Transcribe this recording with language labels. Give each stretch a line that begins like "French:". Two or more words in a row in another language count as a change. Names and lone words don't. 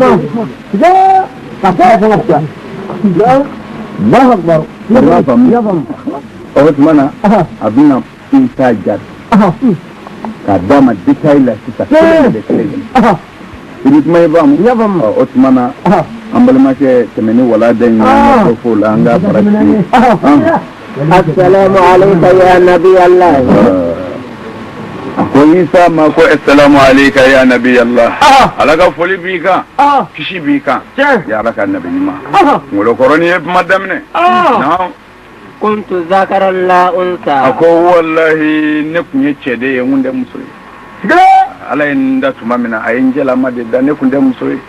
Bambara: o tuma na a bɛna Isa jaabi k'a d'a ma détail la sisan kelen de kelen i bɛ kuma ye faamu o tuma na an balimakɛ tɛmɛ ni walanda in ye an ka fɔ o la an ka farati
Arabic: السلام عليك يا نبي الله
Bambara: ko Isa ma ko
Arabic: السلام عليك يا نبي الله
Bambara: ala ka foli b'i kan kisi b'i kan ya ala ka nabi ɲuman ngolo kɔrɔni ye kuma daminɛ
Arabic: كنت ذكرا لا أنثى
Bambara: a ko wallahi ne kun ye cɛ de ye n kun tɛ muso ye ala ye n da tuma min na a ye n jɛlama de da ne kun tɛ muso ye